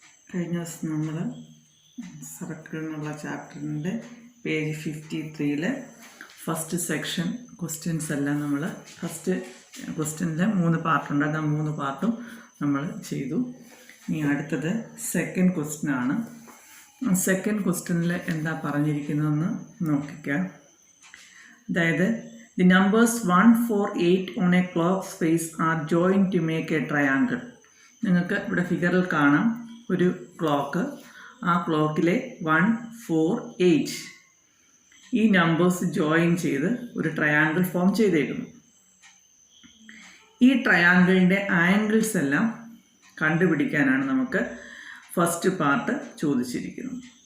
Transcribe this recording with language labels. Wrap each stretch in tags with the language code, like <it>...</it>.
<ml>കഴിഞ്ഞ ദിവസം നമ്മൾ സർക്കിൾ എന്നുള്ള ചാപ്റ്ററിൻ്റെ പേജ് 53 ഫസ്റ്റ് സെക്ഷൻ ക്വസ്റ്റ്യൻസ് എല്ലാം നമ്മൾ ഫസ്റ്റ് ക്വസ്റ്റ്യനിൽ 3 പാർട്ടുണ്ട്. ആ 3 പാർട്ടും നമ്മൾ ചെയ്തു. ഇനി അടുത്തത് സെക്കൻഡ് ക്വസ്റ്റ്യനാണ്. സെക്കൻഡ് ക്വസ്റ്റ്യനിൽ എന്താ പറഞ്ഞിരിക്കുന്നതെന്ന് നോക്കിക്കുക. അതായത്</ml> <en>the numbers 1, 4, 8 on a clock face are joined to make a triangle.</en> <ml>നിങ്ങൾക്ക് ഇവിടെ ഫിഗറിൽ കാണാം ഒരു ക്ലോക്ക്. ആ ക്ലോക്കിലെ 1, 4, 8 ഈ നമ്പേഴ്സ് ജോയിൻ ചെയ്ത് ഒരു ട്രയാങ്കിൾ ഫോം ചെയ്തേക്കുന്നു. ഈ ട്രയാങ്കിളിൻ്റെ ആംഗിൾസ് എല്ലാം കണ്ടുപിടിക്കാനാണ് നമുക്ക് ഫസ്റ്റ് പാർട്ട് ചോദിച്ചിരിക്കുന്നത്.</ml>